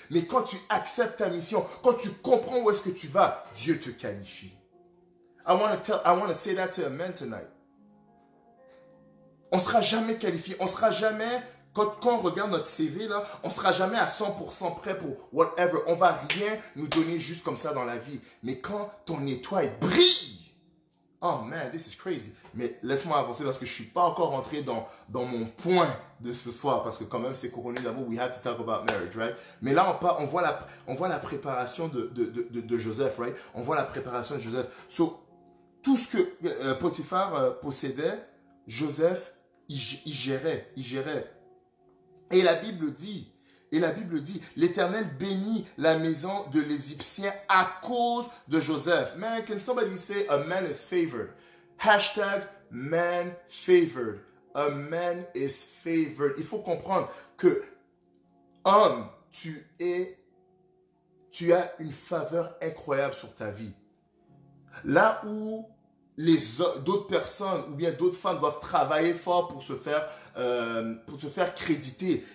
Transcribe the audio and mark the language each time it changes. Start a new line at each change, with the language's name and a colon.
French: Mais quand tu acceptes ta mission, quand tu comprends où est-ce que tu vas, Dieu te qualifie.
English: I want to say that to a man tonight.
French: On ne sera jamais qualifié. On sera jamais, quand on regarde notre CV, là, on ne sera jamais à 100% prêt pour whatever. On ne va rien nous donner juste comme ça dans la vie. Mais quand ton étoile brille,
English: oh man, this is crazy.
French: Mais laisse-moi avancer parce que je ne suis pas encore rentré dans mon point de ce soir. Parce que quand même, c'est couronné d'amour.
English: We have to talk about marriage, right?
French: Mais là, on voit la préparation de Joseph, right? On voit la préparation de Joseph. So, tout ce que Potiphar possédait, Joseph, il gérait. Et la Bible dit, Et la Bible dit, l'Éternel bénit la maison de l'Égyptien à cause de Joseph.
English: Man, can somebody say a man is favored? Hashtag man favored. A man is favored.
French: Il faut comprendre que homme, tu as une faveur incroyable sur ta vie. Là où d'autres personnes ou bien d'autres femmes doivent travailler fort pour se faire créditer.